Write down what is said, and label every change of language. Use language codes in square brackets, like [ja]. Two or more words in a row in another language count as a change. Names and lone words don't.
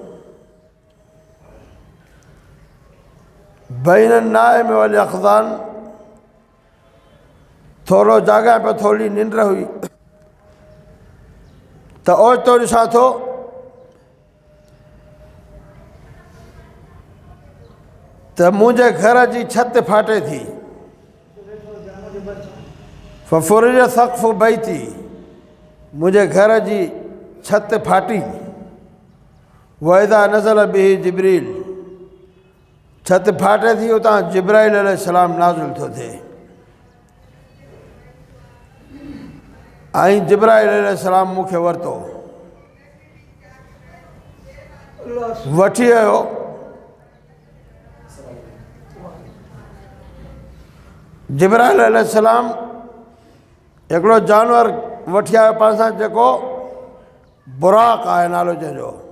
[ar] بين النائم واليقظان, [sd] थोरो जाॻां पियो, थोरी निंड हुई, त ओचितो ॾिसां थो त मुंहिंजे घर जी छत फाटे थी। [ar] فرج سقف بيتي, [sd] मुंहिंजे घर जी छत फाटी। [ar] وإذا نزل به جبريل, [sd] छत फाटे थी, उतां जिब्राइल अलैहिस्सलाम नाज़िल थो थिए। ऐं जिब्राइल अलैहिस्सलाम मूंखे वरितो, वठी आयो जिब्राइल अलैहिस्सलाम हिकिड़ो जानवर वठी आयो पाण सां जेको बुराक आहे नालो जंहिंजो।